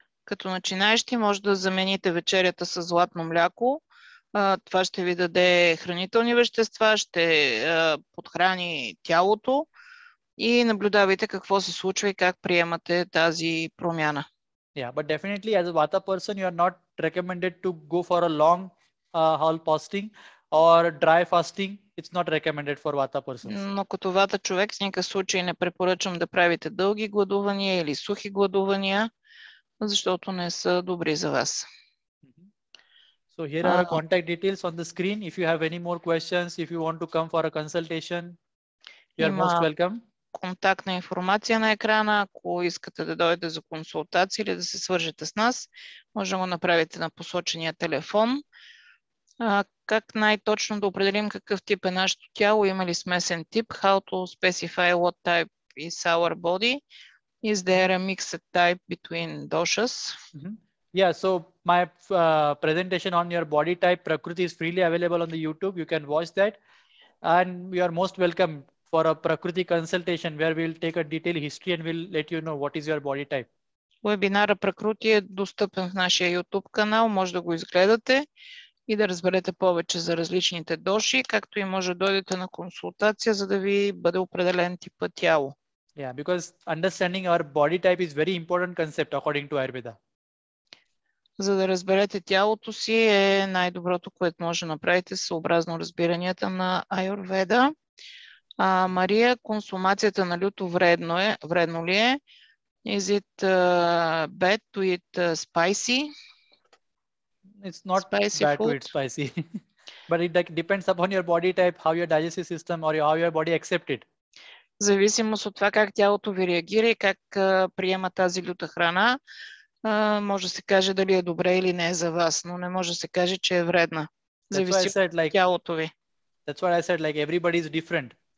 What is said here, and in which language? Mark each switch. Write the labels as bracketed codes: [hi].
[bg] Като начинаещи може да замените вечерята с златно мляко. Това ще ви даде хранителни вещества, ще подхрани тялото и наблюдавайте какво се случва и как приемате тази промяна. [en] Yeah, but definitely as a Vata person, you are not recommended to go for a long haul fasting or dry fasting. It's not recommended for Vata persons. [bg] Но като Вата човек в никакъв случай не препоръчвам да правите дълги гладувания или сухи гладувания, защото не са добри за вас. [en] So here are our contact details on the screen. If you have any more questions, if you want to come for a consultation, you are most welcome. [bg] контактна информация на екрана. Ако искате да дойдете за консултация или да се свържете с нас, може да го направите на посочения телефон. Как най-точно да определим какъв тип е нашето тяло? Има ли смесен тип? [en] How to specify what type is our body? Is there a mixed type between doshas? Yeah, so my presentation on your body type Prakriti is freely available on the YouTube. You can watch that. And you are most welcome for a Prakriti consultation where we'll take a detailed history and we'll let you know what is your body type. [bg] Вебинара Пракрати е достъпен в нашия YouTube канал. Може да го изгледате и да разберете повече за различните доши, както и може да дойдете на консултация, за да ви бъде определен типа тяло. [en] Yeah, because understanding our body type is very important concept according to Ayurveda. [bg] За да разберете тялото си е най-доброто, което може да направите съобразно разбиранията на Аюрведа. Мария, консумацията на люто вредно ли е? [en] Is it bad to eat spicy? It's not spicy bad food? to eat spicy, but it depends upon your body type, how your digestive system or how your body accept it. [bg] В зависимост от това как тялото ви реагира и как приема тази люта храна, може да се каже дали е добре или не е за вас, но не може да се каже, че е вредна. Зависи от тялото ви. [en] That's what I said, like everybody is different.